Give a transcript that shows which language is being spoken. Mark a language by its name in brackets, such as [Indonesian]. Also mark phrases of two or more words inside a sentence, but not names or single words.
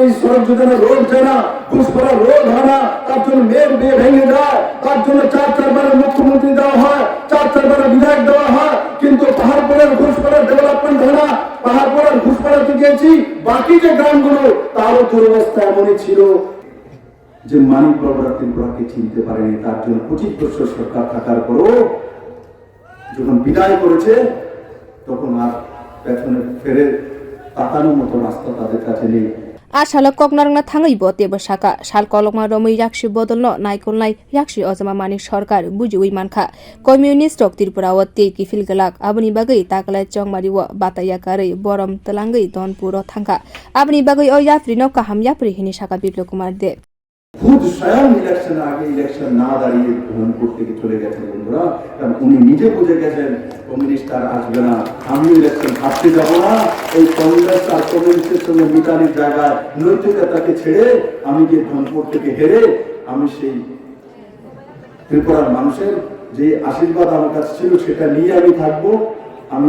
[Bangla] সড়ক যোজনা রোড জানা ঘুষপড়া রোড হয় না তার জন্য মেয়ের বিয়ে ভেঙে যায় তার জন্য চারবারের মুখ্যমন্ত্রী দেওয়া হয় চারবারের বিধায়ক দেওয়া হয় কিন্তু পাহাড়পুরের ঘুষপড়ার ডেভেলপমেন্ট হয় না পাহাড়পুরের ঘুষপড়াতে গিয়েছি বাকি যে গ্রামগুলো তারও দুরবস্থা এমনই ছিল যে মানিক বাবুরা ত্রিপুরাকে চিনতে পারেনি তার জন্য 25 বছর সরকার থাকার পরও যখন বিদায় করেছে তখন আর পেছনে ফেরে তাকানোর মতো রাস্তা তাদের কাছে নেই [Kok Borok] आशाला ककनारंगना थाङैबो तेबो साका साल कलकमा रमै याक्सी बदल्न नायकलनाय याक्सी अजमा मानिक सरकार बुजिउइ मानखा कम्युनिस्ट त्रिपुराव तेकी फिलगलाक आबनि बागै ताकलाय चंमारिव बाताया कारै बरम तलांगै दनपुर थांखा आबनि बागै अ याफ्रिनो काहाम याफ्रि हिनि साका बिप्लव कुमार देव [Bangla] খুদ স্বয়ং ইলেকশন আগে ইলেকশন না दाঁড়িয়ে ধনপুর থেকে চলে গেছেন বন্ধুরা কারণ উনি নিজে বুঝে গেছেন কমিউনিস্ট আর আসবে না আমি ইলেকশন হারতে যাব না এই কংগ্রেস আর কমিউনিস্টের সঙ্গে মিতালির জায়গায় নৈতিকতাকে ছেড়ে আমি যে ধনপুর থেকে হেরে আমি সেই ত্রিপুরার মানুষের যে আশীর্বাদ আমার কাছে ছিল সেটা নিয়ে আমি থাকবো আমি